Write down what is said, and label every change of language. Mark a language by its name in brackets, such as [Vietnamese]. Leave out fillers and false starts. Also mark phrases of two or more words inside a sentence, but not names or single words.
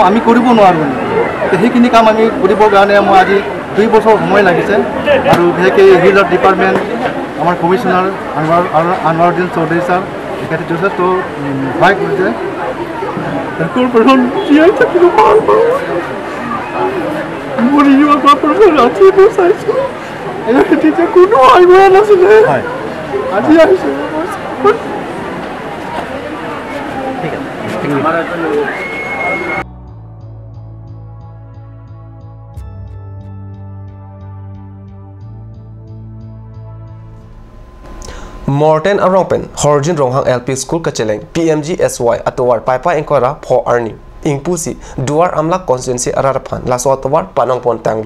[Assamese] আমি কৰিব নোৱাৰোঁ সেইখিনি কাম আমি কৰিবৰ কাৰণে মই আজি 2 বছৰ সময় লাগিছে আৰু বিশেষকৈ [English] Hill Department [Assamese] আমাৰ কমিশ্যনাৰ আনৱাৰুদ্দিন চৌধুৰী ছাৰ তেখেতে যথেষ্ট সহায় কৰিছে কৰ্পৰেশ্যন জীয়াই থাকিব পাৰিব মৰি যোৱা কৰ্পৰেশ্যন ৰাতিপুৱা চাইছোঁ তেতিয়া কোনো আহিব নাছিলে আজি আহিছে ঠিক আছে [Karbi] Morten Arongpen, Horjin Ronghang LP School Kacheleng, PMGSY Atowar Paipa Enkora Pho Arni, Ingpusi, Duar Amlak Constituency Ararapan, Laso Atowar Panongpon Tanglo.